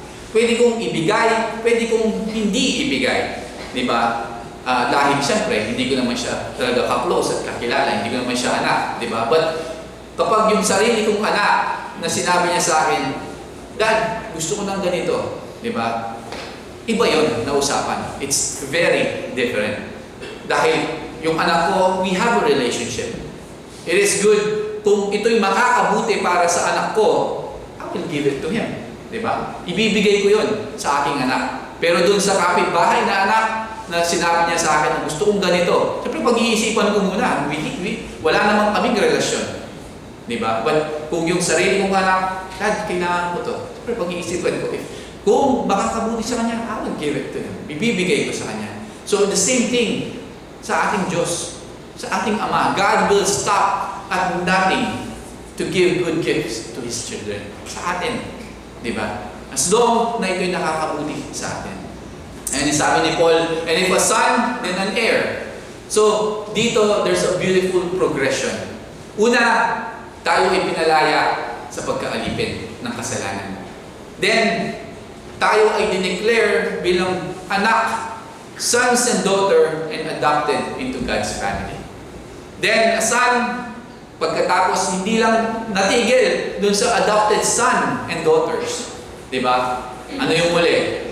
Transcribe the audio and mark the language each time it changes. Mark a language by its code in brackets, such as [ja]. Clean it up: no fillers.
[tl] Pwede kong ibigay, pwede kong hindi ibigay. Diba? Dahil siyempre, hindi ko naman siya talaga ka-close at kakilala, hindi ko naman siya anak. Diba? But kapag yung sarili kong anak na sinabi niya sa akin, Dad, gusto ko ng ganito. Diba? Iba yun na usapan. [en] It's very different. [tl] Dahil yung anak ko, [en] we have a relationship. It is good [tl] kung ito'y makakabuti para sa anak ko, [en] I will give it to him. Diba? [tl] Ibibigay ko yun sa aking anak. Pero dun sa kapitbahay na anak na sinabi niya sa akin na gusto kong ganito, siyempre pag-iisipan ko muna. Wala namang kaming relasyon. Diba? But kung yung sarili kong anak, Dad, kailangan ko to. Siyempre pag-iisipan ko. Kung makakabuti sa kanya, [en] I will give it to him. [tl] Ibibigay ko sa kanya. So the same thing sa ating Diyos, sa ating Ama. [en] God will stop at nothing to give good gifts to His children. [tl] Sa atin. Diba? As long na ito'y nakakabuti sa atin. [en] And sabi ni Paul, and if a son, then an heir. So, dito, there's a beautiful progression. [tl] Una, tayo ay pinalaya sa pagkaalipin ng kasalanan. [en] Then, [tl] tayo ay dineclare bilang anak, [en] sons and daughter, and adopted into God's family. Then, a son, [tl] pagkatapos hindi lang natigil dun sa [en] adopted son and daughters. [tl] Diba? Ano yung muli?